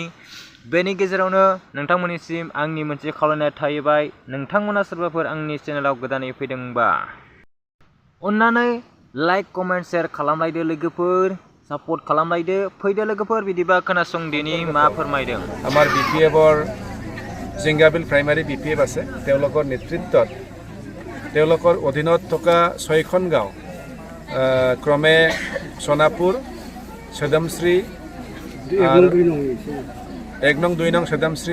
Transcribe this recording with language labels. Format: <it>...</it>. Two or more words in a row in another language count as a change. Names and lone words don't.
<brx>बेनि गेजेरावनो नोंथांमोननिसिम आंनि मोनसे खावलायनाय थाहैबाय, नोंथांमोना सोरबाफोर आंनि चेनेलाव गोदानै फैदोंबा अन्नानै</brx> <en>like comment share</en> <brx>खालामलायदो लोगोफोर, सापर्ट खालामलायदो। फैदो लोगोफोर बिदिबा खोनासंदिनि मा फोरमायदों।</brx> <as>আমাৰ BPFৰ জিংগাবিল প্ৰাইমাৰী BPF আছে, তেওঁলোকৰ নেতৃত্বত তেওঁলোকৰ অধীনত থকা 6খন গাঁও ক্ৰমে সোনাপুৰ, সদমশ্ৰী, 1 নং 2 নং সদমশ্ৰী,</as>